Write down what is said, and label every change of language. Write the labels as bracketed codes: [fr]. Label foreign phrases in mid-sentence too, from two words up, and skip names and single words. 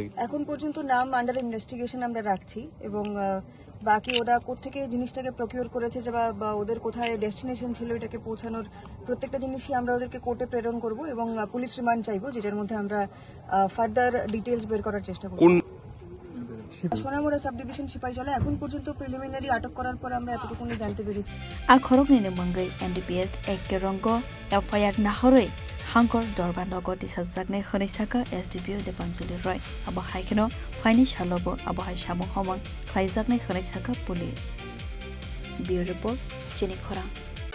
[bn] এখন পর্যন্ত নাম [en] under investigation [bn] আমরা রাখছি এবং বাকি ওরা কোত্থেকে জিনিসটাকে প্রকিউর করেছে বা ওদের কোথায় ডেস্টিনেশন ছিল এটাকে পৌঁছানোর প্রত্যেকটা জিনিসই আমরা ওদেরকে কোর্টে প্রেরণ করব এবং পুলিশ রিমান্ড চাইবো যেটার মধ্যে আমরা [en] further details [bn] বের করার চেষ্টা করব। সোনামুড়া [en] sub division [bn] সিপাহীজলা এখন পর্যন্ত প্রিলিমিনারি আটক করার পর আমরা এতটুকুনি জানতে পেরেছি [trp] a Khoroknwi ne mangai NDPS ek rongo FIR nahoroi Hangkhor Dorbar nogo Tisajaknai hini Sakha SDPO Debanjali Roy abo haikeno phaini salobo abo hai samung homon khaijaknai hini Sakha [en] police Bureau Report [trp] Chini Khorang